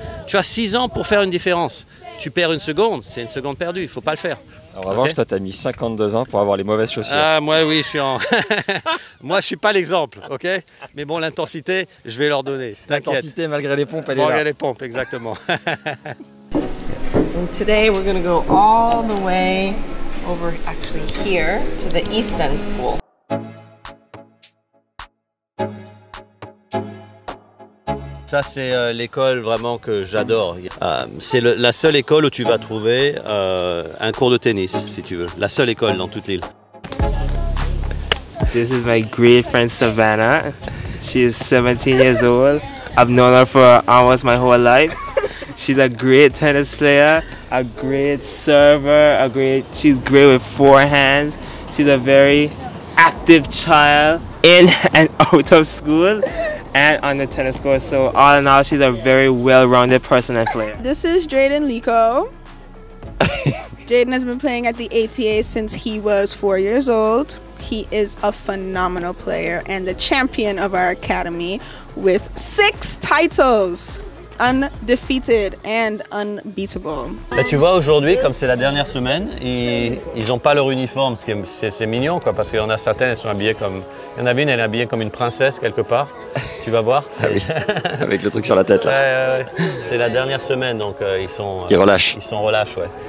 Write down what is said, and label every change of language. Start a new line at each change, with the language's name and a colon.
French: Tu as 6 ans pour faire une différence. Tu perds une seconde, c'est une seconde perdue, il ne faut pas le faire. En revanche, toi, tu as mis 52 ans pour avoir les mauvaises chaussures. Ah, moi, oui, je suis en... moi, je ne suis pas l'exemple, ok? Mais bon, l'intensité, je vais leur donner. L'intensité, malgré les pompes, elle est là. Malgré les pompes, exactement.
English: And today, we're going to go all the way over actually here to the East End School.
French: Ça, c'est l'école vraiment que j'adore. C'est la seule école où tu vas trouver un cours de tennis, si tu veux. La seule école dans toute l'île.
English: This is my great friend Savannah. She is 17 years old. I've known her for almost my whole life. She's a great tennis player, a great server, she's great with forehands. She's a very active child in and out of school and on the tennis court. So all in all, she's a very well-rounded person and player. This is Jaden Lico. Jaden has been playing at the ATA since he was 4 years old. He is a phenomenal player and the champion of our academy with 6 titles. Undefeated and unbeatable.
French: Là, tu vois, aujourd'hui, comme c'est la dernière semaine, ils n'ont pas leur uniforme, c'est mignon, quoi, parce qu'il y en a certaines, elles sont habillées comme... Il y en a une, elle est habillée comme une princesse quelque part, tu vas voir. Ah oui. Avec le truc sur la tête là. Ouais. C'est la dernière semaine, donc ils sont... Ils relâchent. Ils sont relâches, ouais.